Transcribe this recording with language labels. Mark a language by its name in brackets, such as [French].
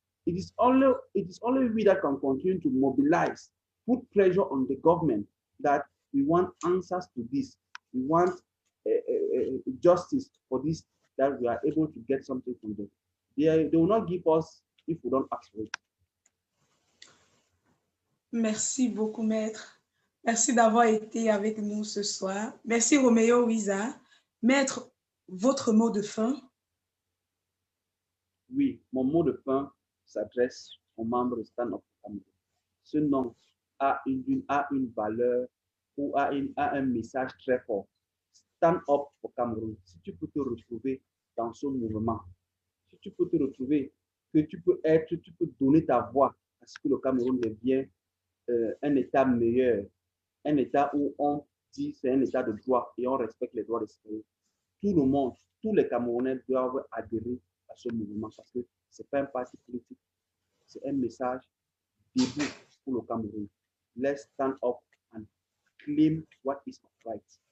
[English] It is only we that can continue to mobilize, put pressure on the government that we want answers to this. We want justice for this, that we are able to get something from them. They will not give us if we don't ask for it. [French] Merci beaucoup, Maître. Merci d'avoir été avec nous ce soir. Merci, Roméo Wiza. Maître, votre mot de fin? Oui, mon mot de fin s'adresse aux membres de Stand Up for Cameroon. Ce nom a une valeur ou a un message très fort. Stand Up for Cameroon. Si tu peux te retrouver dans ce mouvement, si tu peux te retrouver, que tu peux donner ta voix à ce que le Cameroun devienne un État meilleur, un État où on dit c'est un État de droit et on respecte les droits des citoyens. Tout le monde, tous les Camerounais doivent adhérer à ce mouvement parce que ce n'est pas un parti politique, c'est un message debout pour le Cameroun. [English] Let's stand up and claim what is right.